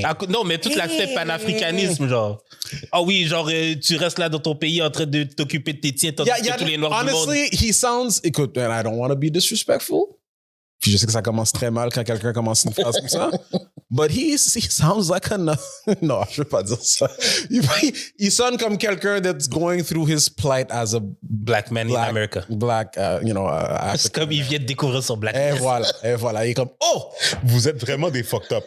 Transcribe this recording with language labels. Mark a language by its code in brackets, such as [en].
[fr] Non, mais tout l'aspect panafricanisme, genre. Ah oui, genre, tu restes là dans ton pays en train de t'occuper de tes tiens, tandis que tous les Noirs du monde... [en] Honestly, he sounds... Écoute, and I don't want to be disrespectful. [fr] Puis je sais que ça commence très mal quand quelqu'un commence une phrase comme ça. [en] But he sounds like a... [fr] Non, je veux pas dire ça. Il sonne comme quelqu'un [en] that's going through his plight as a... Black man in America. Black, [fr] c'est comme il vient de découvrir son blackness. Et voilà. Il est comme, oh! Vous êtes vraiment des fucked up.